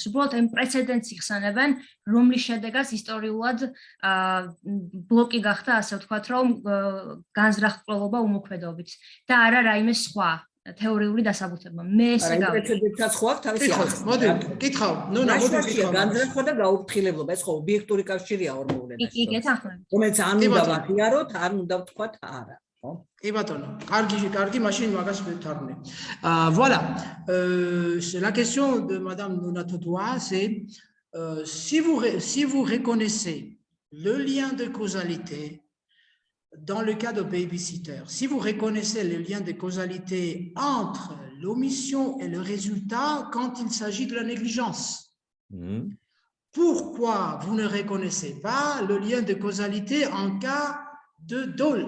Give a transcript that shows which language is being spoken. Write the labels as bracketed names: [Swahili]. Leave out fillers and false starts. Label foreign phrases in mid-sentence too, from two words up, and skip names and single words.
[Georgian] უბრალოდ იმ პრეცედენტს იხსენებენ, რომლის შედეგაც ისტორიულად ბლოკი გახდა, ასე ვთქვათ, რომ განზრახულობა უმოქმედობით და არა რაიმე სხვა თეორიული დასაბუთება. მე ესე გავიგე. პრეცედენტსაც ხო აქვს თავისი ახლა. მოდი, კითხავ. ნუნა, მოდი კითხავ. განზრახვა და გაუფრთხილებლობა, ეს ხო ობიექტური კავშირია ორმოვლენაში. კი, გეთანხმებით. რომელიც ან უნდა ვაღიაროთ, ან უნდა ვთქვათ არა. [French] Oui, Kargi, machine, voilà. La question de Madame Nonatotoa, c'est si vous reconnaissez le lien de causalité dans le cas de babysitter, si vous reconnaissez le lien de causalité entre l'omission et le résultat quand il s'agit de la négligence, pourquoi vous ne reconnaissez pas le lien de causalité en cas de dol?